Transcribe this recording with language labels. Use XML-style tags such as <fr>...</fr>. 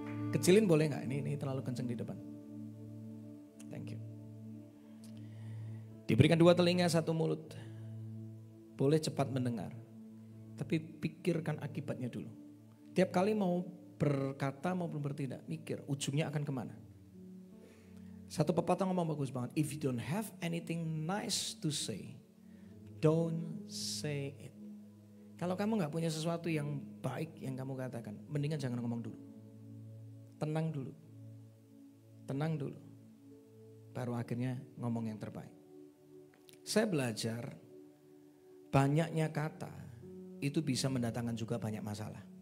<id>Kecilin boleh nggak? Ini terlalu kenceng di depan.</id> <en>Thank you.</en> <id>Diberikan 2 telinga 1 mulut. Boleh cepat mendengar. Tapi pikirkan akibatnya dulu. Tiap kali mau berkata maupun bertindak, mikir ujungnya akan kemana. Satu pepatah ngomong bagus banget.</id> <en>If you don't have anything nice to say, don't say it.</en> <id>Kalau kamu gak punya sesuatu yang baik yang kamu katakan, mendingan jangan ngomong dulu. Tenang dulu. Tenang dulu. Baru akhirnya ngomong yang terbaik. Saya belajar banyaknya kata itu bisa mendatangkan juga banyak masalah.</id>